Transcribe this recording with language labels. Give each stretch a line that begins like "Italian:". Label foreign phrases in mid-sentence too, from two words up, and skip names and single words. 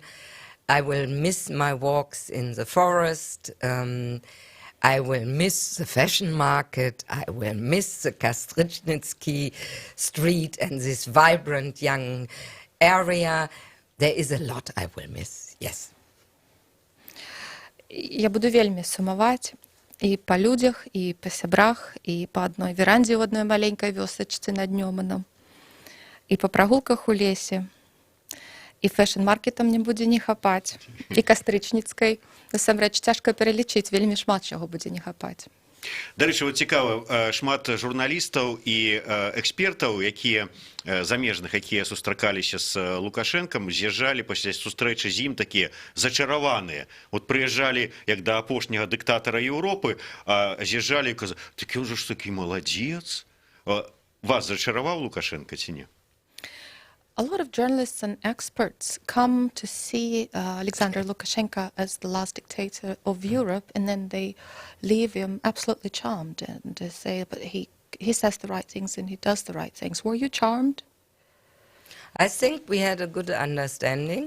English: I will miss my walks in the forest. I will miss the fashion market. I will miss the Kastrichnitsky street and this vibrant young area. There is a lot I will miss, yes.
Belarusian: Я буду вельмі сумаваць і па людзях, і па сябрах, і па адной верандзе ў адной маленькай вёсачцы над Нёманам, і па прагулках у лесе, і фэшн-маркетам не будзе не хапаць, і Кастрычніцкай. Насамрэч, цяжка пералічыць, вельмі шмат чаго будзе не хапаць. Дарэчы, вот цікава, шмат журналістаў і экспертаў, якія замежных, якія сустракаліся з Лукашэнкам, з'язджалі пасля сустрэчы з ім такія зачараваныя. Вот прыязджалі, як да апошняга дыктатара Еўропы, з'язджалі і казалі, такі ўжо ж такі маладзец. Вас зачараваў Лукашенко ці не?
English: A lot of journalists and experts come to see Alexander Lukashenko as the last dictator of Europe, and then they leave him absolutely charmed and they say, but he says the right things and he does the right things. Were you charmed? I think we had a good understanding.